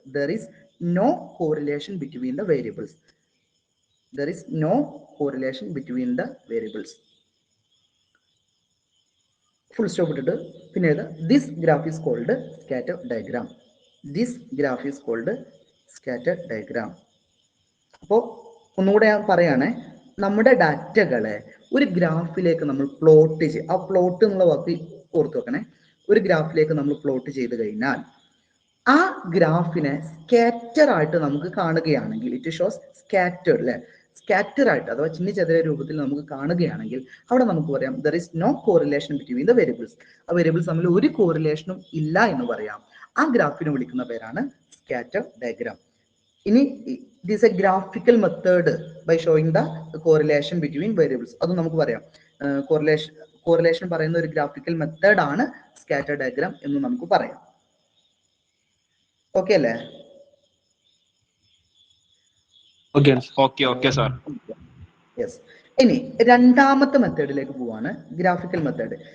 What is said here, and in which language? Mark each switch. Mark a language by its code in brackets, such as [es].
[en] There is no correlation between the variables. There is no correlation between the variables. Full stop [ml] ഇട്ടിട്ട് പിന്നെ [en] this graph is called scatter diagram. This graph is called scatter diagram. [ml] അപ്പോൾ ഒന്നുകൂടെ ഞാൻ പറയുകയാണെ, നമ്മുടെ ഡാറ്റകളെ ഒരു ഗ്രാഫിലേക്ക് നമ്മൾ plot ചെയ്ത്, ആ പ്ലോട്ട് എന്നുള്ള വാക്ക് ഓർത്ത് വെക്കണേ, ഒരു ഗ്രാഫിലേക്ക് നമ്മൾ പ്ലോട്ട് ചെയ്ത് കഴിഞ്ഞാൽ ആ ഗ്രാഫിനെ സ്കാറ്റർ ആയിട്ട് നമുക്ക് കാണുകയാണെങ്കിൽ, [en] it shows scattered [ml] അല്ലെ, സ്കാറ്റർ ആയിട്ട് അഥവാ ചിന്നിച്ചെതറിയ രൂപത്തിൽ നമുക്ക് കാണുകയാണെങ്കിൽ അവിടെ നമുക്ക് പറയാം [en] There is no correlation between the variables. [ml] ആ വേരിയബിൾസ് തമ്മിൽ ഒരു കോറിലേഷനും ഇല്ല എന്ന് പറയാം. ആ ഗ്രാഫിനെ വിളിക്കുന്ന പേരാണ് സ്കാറ്റർ ഡയഗ്രാം. [en] ഇനി it is a graphical method by showing the correlation between variables. [ml] അത് നമുക്ക് പറയാം കോറിലേഷൻ പറയുന്ന ഒരു ഗ്രാഫിക്കൽ മെത്തേഡ് ആണ് സ്കാറ്റർ ഡയഗ്രാം എന്ന് നമുക്ക് പറയാം. ഓക്കെ അല്ലേ? [en] Okay sir. Yes. [ml] ഇനി രണ്ടാമത്തെ മെത്തേഡിലേക്ക് പോവാണ്, ഗ്രാഫിക്കൽ മെത്തേഡ്.